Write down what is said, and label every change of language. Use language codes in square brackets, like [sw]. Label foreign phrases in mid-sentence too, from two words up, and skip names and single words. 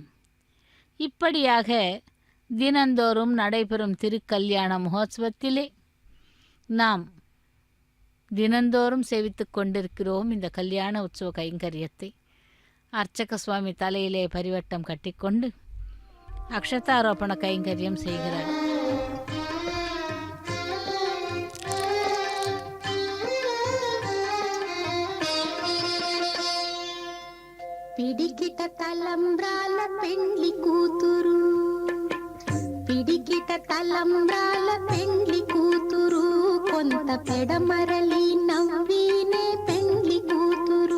[ta] இப்படியாக தினந்தோறும் நடைபெறும் திருக்கல்யாண மகோத்சவத்திலே நாம் தினந்தோறும் சேவித்து கொண்டிருக்கிறோம். இந்த கல்யாண உற்சவ கைங்கரியத்தை அர்ச்சக சுவாமி தலையிலே பரிவட்டம் கட்டிக்கொண்டு அக்ஷதாரோபண கைங்கரியம் செய்கிறார். [te] పిడికిట తలంబ్రాల పెండ్లి కూతురు, పిడికిట తలంబ్రాల పెండ్లి కూతురు, కొంత పెడమరలి నవ్వినే పెండ్లి కూతురు.